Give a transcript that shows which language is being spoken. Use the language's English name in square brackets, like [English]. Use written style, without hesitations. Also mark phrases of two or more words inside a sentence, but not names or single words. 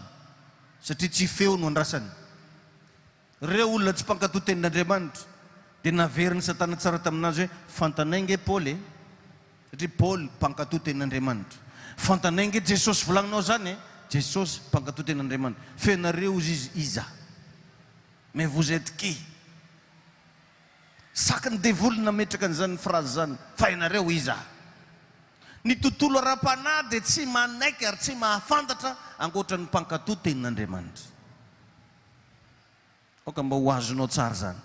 [Malagasy] Satria tsy feo no andrasany. Reo olona tsy mpankatoa tenin'Andriamanitra dia naveriny Satana tsara taminazy hoe fantanay nge Paoly. Satria Paoly mpankatoa tenin'Andriamanitra. Fantanay nge Jesosy volagninao zany Jesosy mpankatoa tenin'Andriamanitra. Fenareo izy iza. [French] Mais vous êtes qui? [Malagasy] Saky ny devoly nametraka an'izany phrase zany. Fa ianareo iza. Ny tontolo ara-panahy dia tsy manaiky ary tsy mahafantatra ankoatra ny mpankatoa tenin'Andriamanitra. Oka mba ho azonao tsara zany.